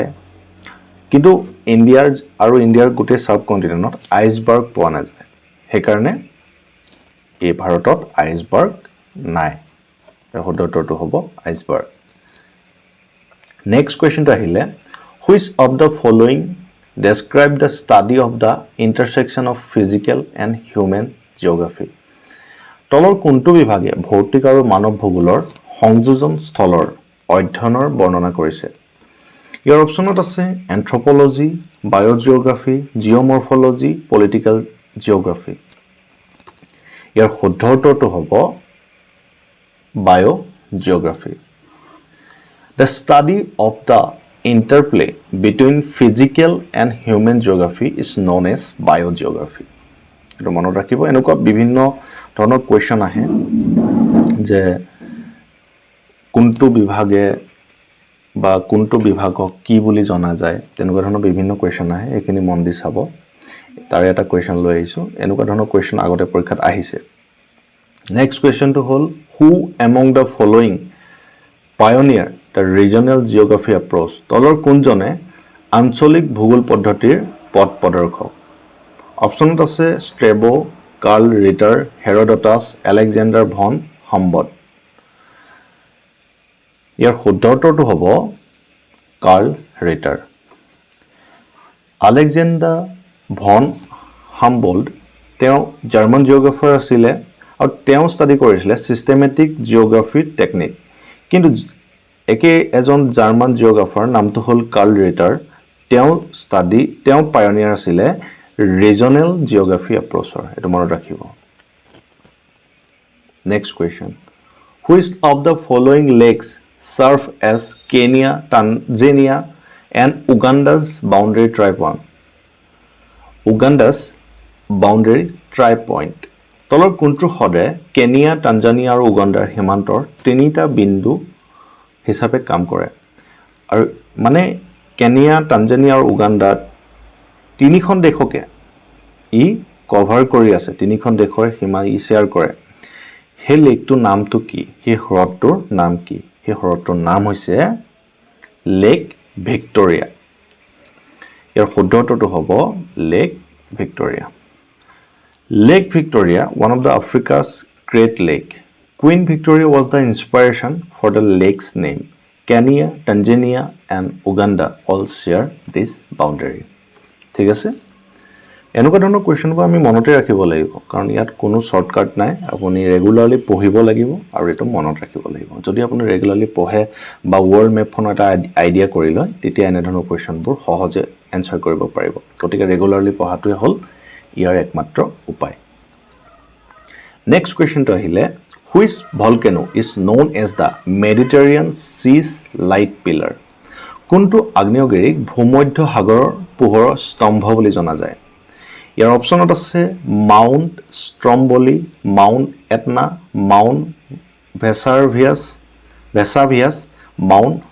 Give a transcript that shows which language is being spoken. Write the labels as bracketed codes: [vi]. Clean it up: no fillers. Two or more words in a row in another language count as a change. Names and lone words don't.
[as] কিন্তু ইণ্ডিয়াৰ গোটেই সাব কন্টিনেন্টত আইসবার্গ পোৱা নাযায় হেকাৰণে এই ভাৰতত আইসবার্গ নাই শুদ্ধ উত্তৰটো হ'ব আইসবার্গ নেক্সট কোৱেশ্চনটো আহিলে [en] which of the following describe the study of the intersection of physical and human geography [as] তলৰ কোনটো বিভাগে ভৌতিক আৰু মানৱ ভূগোলৰ সংযোজন স্থলৰ অধ্যয়নৰ বৰ্ণনা কৰিছে ইয়াৰ অপচনত আছে [en] anthropology biogeography geomorphology political geography [as] ইয়াৰ শুদ্ধ উত্তৰটো হ'ব [en] বায়োজিওগ্ৰাফি The study of the interplay between physical and human geography is known as biogeography. [as] এটো মনত ৰাখিব এনেকুৱা বিভিন্ন ধৰণৰ কোৱেশ্চন আহে যে কোনটো বিভাগে বা কোনটো বিভাগক কি বুলি জনা যায় তেনেকুৱা ধৰণৰ বিভিন্ন কোৱেশ্চন আহে এখিনি মন দি চাব তাৰে এটা কোৱেশ্চন লৈ আহিছো এনেকুৱা ধৰণৰ কোৱেশ্চন আগতে পৰীক্ষাত আহিছে নেক্সট কোৱেশ্চনটো হ'ল [en] who among the following pioneer the regional geography approach [as] তলৰ কোনজনে আঞ্চলিক ভূগোল পদ্ধতিৰ পথ প্ৰদৰ্শক অপচনত আছে স্ট্ৰেবো কাৰ্ল ৰিটাৰ হেৰোডোটাছ আলেকজাণ্ডাৰ ভন হাম্বট ইয়াৰ শুদ্ধ উত্তৰটো হ'ব কাৰ্ল ৰিটাৰ আলেকজাণ্ডাৰ ভন হাম্বল্ট তেওঁ [en] German geographer [as] আছিলে আৰু তেওঁ ষ্টাডি কৰিছিলে [en] systematic geography technique [as] কিন্তু একে এজন [en] German geographer [as] নামটো হ'ল কাৰ্ল ৰিটাৰ তেওঁ পায়োনিয়াৰ আছিলে [en] regional geography approachৰ [as] এটো মনত ৰাখিব [en] next question which of the following lakes serve as Kenya Tanzania and Uganda's boundary tri-point [as] তলৰ কোনটো হ্ৰদে কেনিয়া টানজানিয়া আৰু উগাণ্ডাৰ সীমান্তৰ তিনিটা বিন্দু হিচাপে কাম কৰে আৰু মানে কেনিয়া টানজানিয়া আৰু উগাণ্ডা তিনিখন দেশকে ই কভাৰ কৰি আছে তিনিখন দেশৰ সীমা ই শেয়াৰ কৰে হে লেকটোৰ নামটো কি হে হ্ৰদটোৰ নাম কি হে হ্ৰদটোৰ নাম হৈছে লেক ভিক্টোৰিয়া ইয়াৰ শুদ্ধ উত্তৰটো হ'ব লেক ভিক্টোৰিয়া [en] Lake Victoria, one of the Africa's great lake. Queen Victoria was the inspiration for the lake's name. Kenya, Tanzania, and Uganda all share this boundary. [as] ঠিক আছে এনেকুৱা ধৰণৰ কোৱেশ্চনবোৰ আমি মনতে ৰাখিব লাগিব কাৰণ ইয়াত কোনো শৰ্টকাট নাই আপুনি ৰেগুলাৰলি পঢ়িব লাগিব আৰু এটো মনত ৰাখিব লাগিব যদি আপুনি ৰেগুলাৰলি পঢ়ে বা ওয়াৰ্ল্ড মেপখনৰ এটা আইডিয়া কৰি লয় তেতিয়া এনে ধৰণৰ কোৱেশ্চনবোৰ সহজে এনসাৰ কৰিব পাৰিব গতিকে ৰেগুলাৰলি পঢ়াটোৱে হ'ল ইয়াৰ একমাত্ৰ উপায় নেক্সট কোৱেশ্চনটো আহিলে [en] which volcano is known as the Mediterranean Sea's light pillar [as] কোনটো আগ্নেয়গিৰিক ভূমধ্য সাগৰৰ পোহৰৰ স্তম্ভ বুলি জনা যায় ইয়াৰ অপচনত আছে মাউণ্ট ষ্ট্ৰম্বলি মাউণ্ট এটনা মাউণ্ট ভেছাভিয়াছ মাউণ্ট